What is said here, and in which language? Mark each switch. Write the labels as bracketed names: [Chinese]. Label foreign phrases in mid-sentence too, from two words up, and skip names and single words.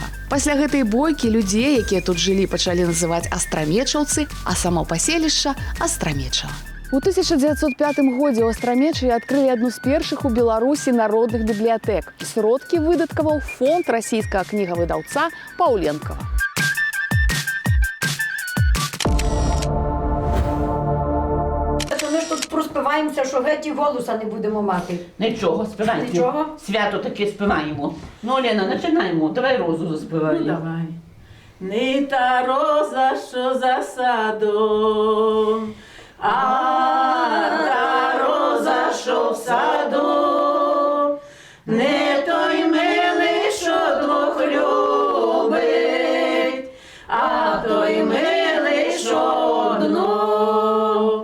[Belarusian] Пасля гэтай бойкі людзей, якія тут жылі, пачалі называць астрамечаўцы, а само паселішча – Астрамечава. У 1905 годзе ў Астрамечаве адкрылі адну з першых у Беларусі народных бібліятэк. Сродкі выдаткаваў фонд расійскага кнігавыдаўца Паўленкава. [Ukrainian] Ми ж тут проспіваємося, що геть і голоса не будемо мати. Нічого, співайте. Нічого? Свято таке співаємо. Ну, Олена, починаємо. Давай розу заспіваємо. Ну, давай. Не та роза, що за садом, а та роза, що в саду, не той милий, що двох любить, а той милий, що одну.